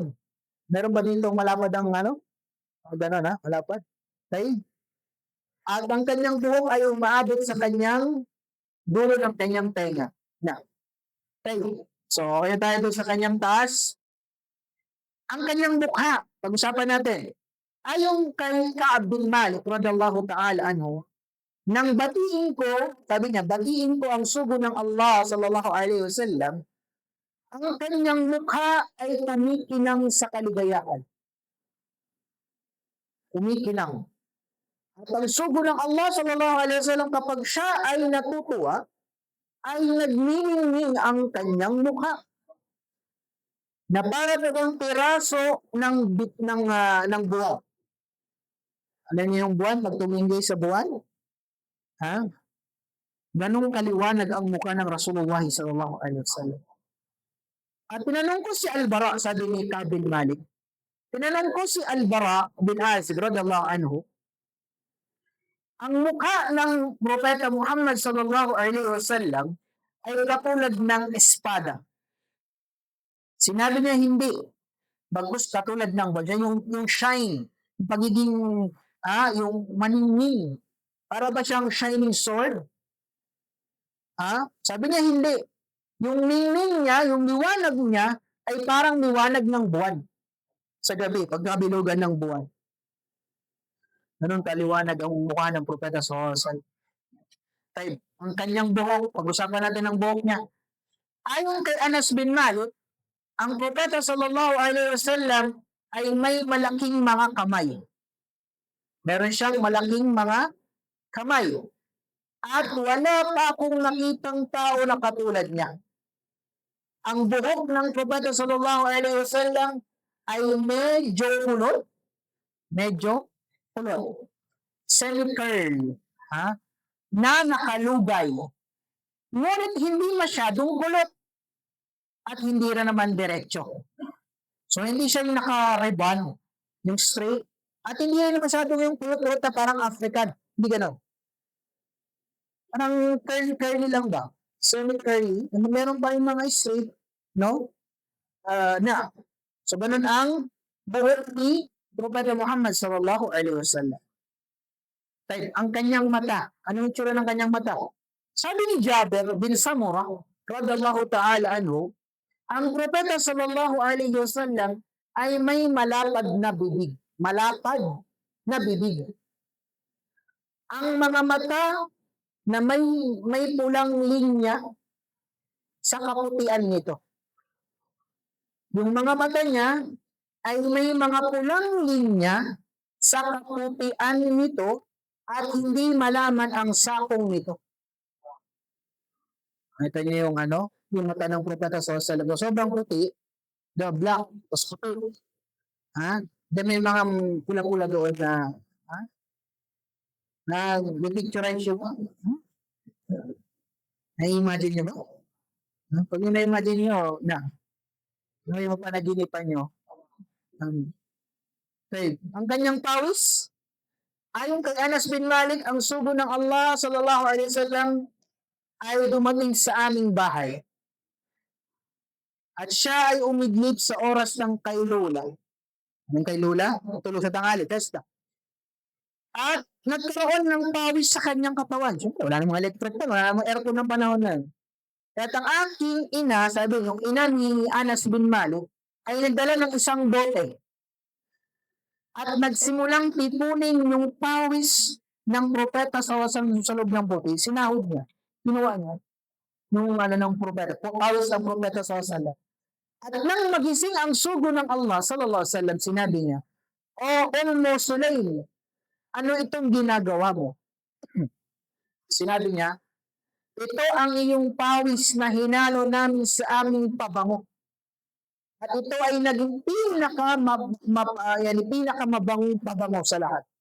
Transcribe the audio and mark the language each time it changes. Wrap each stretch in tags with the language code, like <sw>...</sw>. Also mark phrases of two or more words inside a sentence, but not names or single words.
<tl>Meron ba dito malapad ang gano'n malapad? Okay? At ang kanyang buhok ay umaabot sa kanyang dulo ng kanyang tenga. Okay. So, kaya tayo doon sa kanyang taas. Ang kanyang mukha, pag-usapan natin, ayong kay Ka'ab bin Malik,</tl> <ar>رضي الله تعالى عنه,</ar> <tl>nang batiin ko, sabi niya, batiin ko ang sugo ng Allah</tl> <ar>صلى الله عليه وسلم,</ar> <tl>ang kanyang mukha ay kumikinang sa kaligayahan. Kumikinang. At ang sugo ng Allah</tl> <ar>صلى الله عليه وسلم</ar> <tl>kapag siya ay natutuwa, ay nagniningning ang kanyang mukha. Na para ng piraso ng buwan. Alam niyo yung buwan, pag tumingin sa buwan? Ganong kaliwanag ang mukha ng Rasulullah</tl> <ar>صلى الله عليه وسلم.</ar> <tl>At tinanong ko si Al-Bara, sabi ni Ka'ab bin Malik, tinanong ko si Al-Bara bin Azib</tl> <ar>رضي الله عنه,</ar> <tl>ang mukha ng Propeta Muhammad</tl> <ar>صلى الله عليه وسلم</ar> <tl>ay katulad ng espada. Sinabi niya hindi. Bagkus katulad ng yung shine, yung pagiging yung maningning. Para ba siyang</tl> <en>shining sword?</en> <tl>Sabi niya hindi. Yung ningning niya, yung liwanag niya, ay parang liwanag ng buwan sa gabi, pag nabilugan ng buwan. Ganun kaliwanag ang mukha ng Propeta</tl> <ar>صلى الله عليه وسلم.</ar> <tl>Ang kanyang buhok, pag-usapan natin ang buhok niya. Ayon kay Anas bin Malik, ang Propeta</tl> <ar>صلى الله عليه وسلم</ar> <tl>ay may malaking mga kamay. Meron siyang malaking mga kamay. At wala pa akong nakitang tao na katulad niya. Ang buhok ng Propeta</tl> <ar>صلى الله عليه وسلم</ar> <tl>ay medyo kulot. Semi-curl. Na nakalugay. Ngunit hindi masyadong kulot. At hindi rin naman diretso. So, hindi siya yung naka-ribbon, yung straight. At hindi rin masyadong yung kulot-kulot na parang African. Hindi gano'n. Parang curly-curly lang ba? cemetery, meron pa yung mga straight, no? Na. So, ganun ang buhok ni Propeta Muhammad</tl> <ar>صلى الله عليه وسلم.</ar> <tl>Type, ang kanyang mata. Ano yung tsura ng kanyang mata? Sabi ni Jabir bin Samurah,</tl> <ar>رضي الله تعالى عنه,</ar> <tl>ang Propeta</tl> <ar>صلى الله عليه وسلم</ar> <tl>ay may malapad na bibig. Malapad na bibig. Ang mga mata na may pulang linya sa kaputian nito. Yung mga mata niya ay may mga pulang linya sa kaputian nito at hindi malaman ang sakong nito. Ito niyo yung yung mata ng Propeta</tl> <ar>صلى الله عليه وسلم.</ar> <tl>Sobrang puti,</tl> <en>the black,</en> <tl>tapos puti. Then may mga pula-pula doon na picturize yung na-imagine nyo ba? Pag yung na-imagine nyo, yung panaginipan nyo, okay. Ang kanyang pawis, ayon kay Anas bin Malik, ang sugo ng Allah</tl> <ar>صلى الله عليه وسلم</ar> <tl>ay dumating sa aming bahay. At siya ay umidlip sa oras ng kailula. Anong kailula? Tulog sa tanghali, testa. At nagkaroon ng pawis sa kanyang katawan. Siyempre, wala namang electric pa, wala namang aircon ng panahon na yun. At ang aking ina, sabi yung ina ni Anas bin Malik, ay nagdala ng isang bote. At nagsimulang tipunin yung pawis ng propeta sa loob ng bote. Sinahod niya. Ginawa niya. Yung ng propeta. Pawis ng propeta sa wasallam. At nang magising ang sugo ng Allah</tl> <ar>صلى الله عليه وسلم,</ar> <tl>sinabi niya, O Ummu Sulaim, ano itong ginagawa mo? Sinabi niya, ito ang iyong pawis na hinalo namin sa aming pabango. At ito ay naging pinakamabangong pabango sa lahat.</tl>